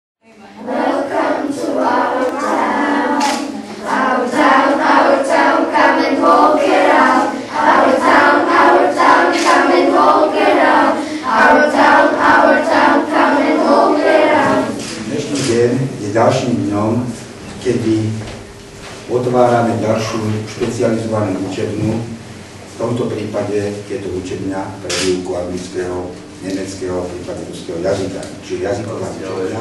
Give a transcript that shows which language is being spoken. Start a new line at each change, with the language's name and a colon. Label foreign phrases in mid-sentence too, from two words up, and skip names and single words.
English: Welcome to our town. Our town, come and walk it out. Our town, come and walk it out. Our town, come and walk it out.
Slovak: Dnešný deň je ďalším dňom, kedy otvárame ďalšiu špecializovanú učebňu. V tomto prípade je to učebňa pre výuku anglického, nemeckého, prípadne ruského jazyka, čiže jazyková učebňa.